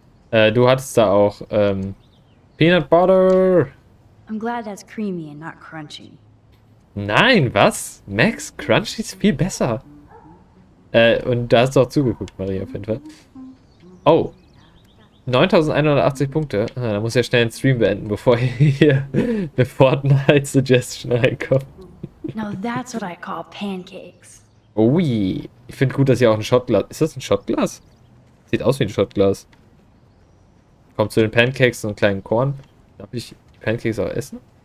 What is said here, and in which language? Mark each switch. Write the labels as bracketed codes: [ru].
[de] Du hattest da auch Peanut Butter. [en] I'm glad that's creamy and not crunchy. [de] Nein, was? Max, Crunchy ist viel besser. Und da hast du auch zugeguckt, Maria, auf jeden Fall. Oh. 9180 Punkte. Da muss ja schnell den Stream beenden, bevor hier eine Fortnite-Suggestion reinkommt. [en] Now that's what I call pancakes. Ui. [de] Ich finde gut, dass hier auch ein Shotglas... Ist das ein Shotglas? Sieht aus wie ein Shotglas. Kommt zu den Pancakes und einen kleinen Korn. Darf ich die Pancakes auch essen?